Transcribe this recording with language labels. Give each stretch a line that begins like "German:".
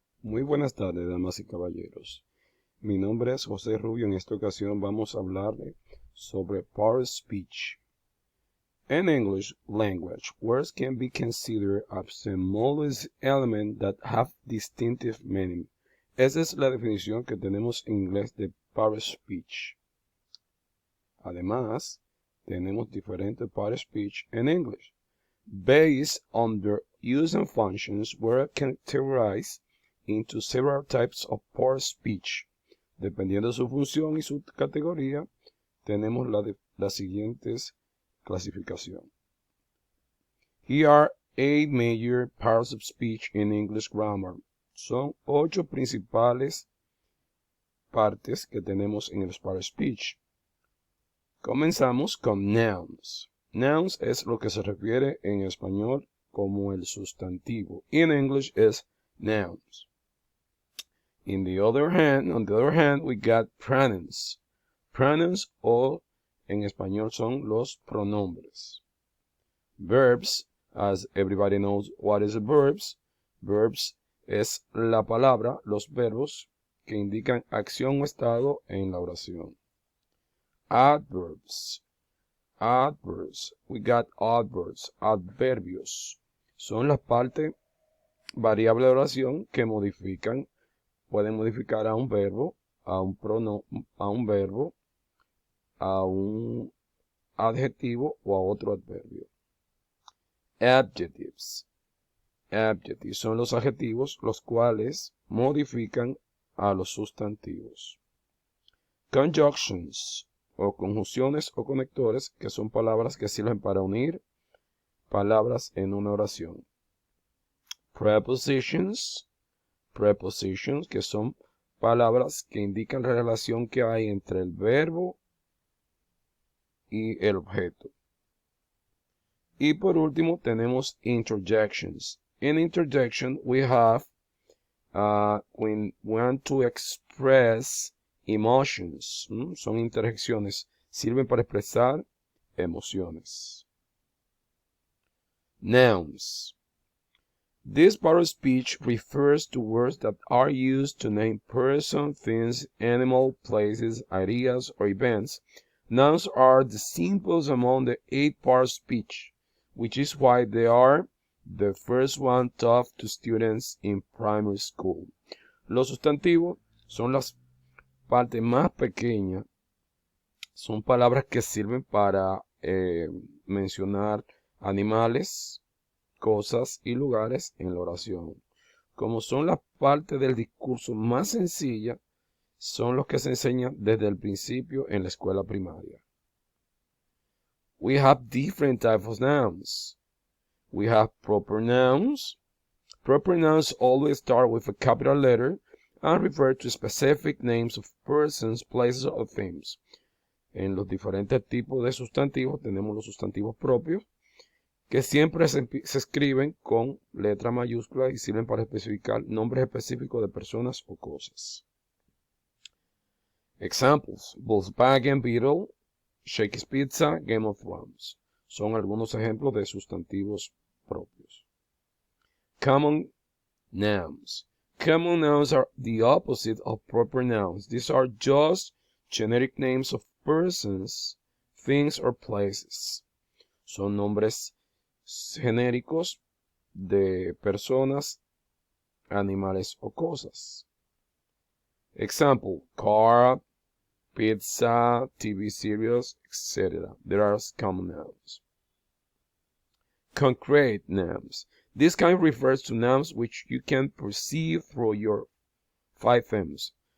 Spanish: Muy buenas tardes, damas y caballeros. Mi nombre es José Rubio. En esta ocasión vamos a hablar sobre part of speech.
English: In English language, words can be considered as symbolic elements that have distinctive meaning.
Spanish: Esa es la definición que tenemos en inglés de part of speech. Además, tenemos diferentes part of speech en English.
English: Based on their use and functions, words can categorize into several types of part of speech.
Spanish: Dependiendo de su función y su categoría, tenemos las siguientes clasificaciones.
English: Here are 8 major parts of speech in English grammar.
Spanish: Son 8 principales partes que tenemos en el part of speech. Comenzamos con nouns. Nouns es lo que se refiere en español como el sustantivo.
English: In English es nouns. On the other hand, we got pronouns.
Spanish: Pronouns o en español son los pronombres.
English: Verbs, as everybody knows what is a verbs.
Spanish: Verbs es la palabra, los verbos que indican acción o estado en la oración.
English: Adverbs. Adverbs. We got adverbs, adverbios.
Spanish: Son las partes variables de oración que pueden modificar a un verbo, a un verbo, a un adjetivo o a otro adverbio. Adjectives. Adjectives son los adjetivos los cuales modifican a los sustantivos. Conjunctions o conjunciones o conectores, que son palabras que sirven para unir palabras en una oración. Prepositions. Prepositions, que son palabras que indican la relación que hay entre el verbo y el objeto. Y por último tenemos interjections.
English: In interjection we have when we want to express emotions.
Spanish: Son interjecciones, sirven para expresar emociones.
English: Nouns. This part of speech refers to words that are used to name persons, things, animals, places, ideas, or events. Nouns are the simplest among the 8 parts of speech, which is why they are the first one taught to students in primary school.
Spanish: Los sustantivos son las partes más pequeñas. Son palabras que sirven para mencionar animales, cosas y lugares en la oración. Como son las partes del discurso más sencillas, son los que se enseñan desde el principio en la escuela primaria.
English: We have different types of nouns. We have proper nouns. Proper nouns always start with a capital letter and refer to specific names of persons, places, or things.
Spanish: En los diferentes tipos de sustantivos tenemos los sustantivos propios, que siempre se escriben con letra mayúscula y sirven para especificar nombres específicos de personas o cosas.
English: Examples: Volkswagen Beetle, Shakey's Pizza, Game of Thrones.
Spanish: Son algunos ejemplos de sustantivos propios.
English: Common nouns. Common nouns are the opposite of proper nouns. These are just generic names of persons, things, or places.
Spanish: Son nombres genéricos de personas, animales o cosas.
English: Example: car, pizza, TV series, etc. There are common nouns. Concrete nouns. This kind refers to nouns which you can perceive through your 5 senses.